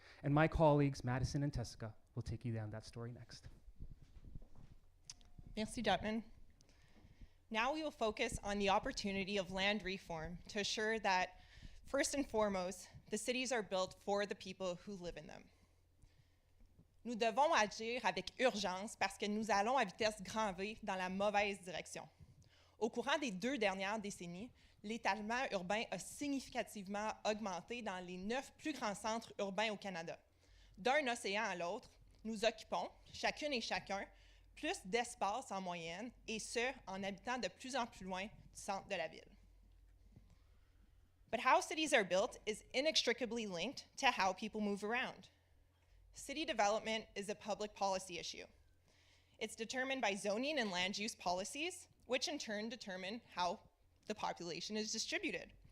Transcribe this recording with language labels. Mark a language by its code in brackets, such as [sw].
[en] And my colleagues, Madison and Tessica, will take you down that story next. [fr] Merci, Jotman. [en] Now we will focus on the opportunity of land reform to assure that, first and foremost, the cities are built for the people who live in them. [fr] Nous devons agir avec urgence parce que nous allons à vitesse grand V dans la mauvaise direction. Au courant des 2 dernières décennies, l'étalement urbain a significativement augmenté dans les 9 plus grands centres urbains au Canada. D'un océan à l'autre, nous occupons, chacune et chacun, plus d'espace en moyenne, et ce, en habitant de plus en plus loin du centre de la ville. [en] But how cities are built is inextricably linked to how people move around. City development is a public policy issue. It's determined by zoning and land use policies, which in turn determine how the population is distributed.